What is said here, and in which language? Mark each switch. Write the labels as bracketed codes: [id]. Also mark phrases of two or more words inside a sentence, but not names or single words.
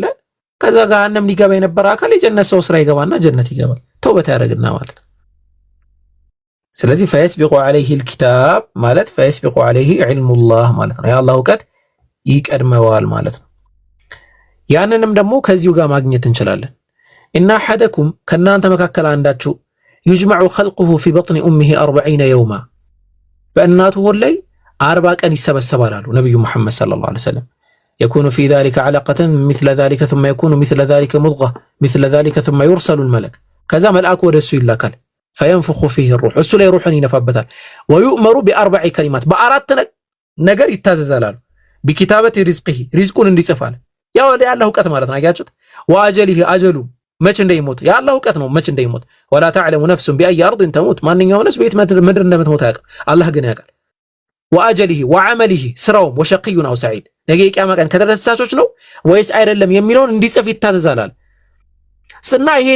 [am] ከዛ ገሃነም ሊገባ የነበረ አካል የጀነት ሰው ስራ ይገባና ጀነት ይገባል ተውበት ያደርግና ማለት ነው። ስለዚህ [ar] فيسبق عليه [am] الكتاب ማለት [ar] فيسبق عليه علم الله [am] ማለት ነው። የአላህ ዕውቀት ይቀድመዋል ማለት ነው። ያንንም ደግሞ ከዚሁ ጋር ማግኘት እንችላለን። [ar] إن أحدكم [am] ከናንተ መካከል አንዳችሁ [ar] يجمع خلقه في بطن امه 40 يوما [am] በእናቱ ሆድ ላይ 40 ቀን ይሰበሰባል አሉ ነብዩ መሐመድ [ar] صلى الله عليه وسلم። يكون في ذلك علقة مثل ذلك ثم يكون مثل ذلك مضغة مثل ذلك ثم يرسل الملك [am] ከዛ መልአኩ ወደሱ ይላካል [ar] فينفخ فيه الروح [am] እሱ ላይ ሩህን ይነፋበታል። [ar] ويؤمر بأربع كلمات [am] በአራት ነገር ይታዘዛል አሉ [ar] بكتابة رزقه [am] ሪዝቁን እንዲጽፋል ያው የአላህ ዕውቀት ማለት ነው። አያችሁት? ወአጀሊሂ አጀሉ መቼ እንደሚሞት የአላህ ዕውቀት ነው መቼ እንደሚሞት። [ar] ولا تعلم نفس بأي أرض تموت [am] ማንኛውም ነፍስ በየት ምድር እንደምትሞት አያውቅም አላህ ግን ያውቃል። [ar] وأجله وعمله [am] ስራውም [ar] وشقي أو سعيد [am] ነገ የቂያማ ቀን ከተደሳቾች ነው ወይስ አይደለም የሚለውን እንዲጽፍ ይታዘዛል። ስና ይሄ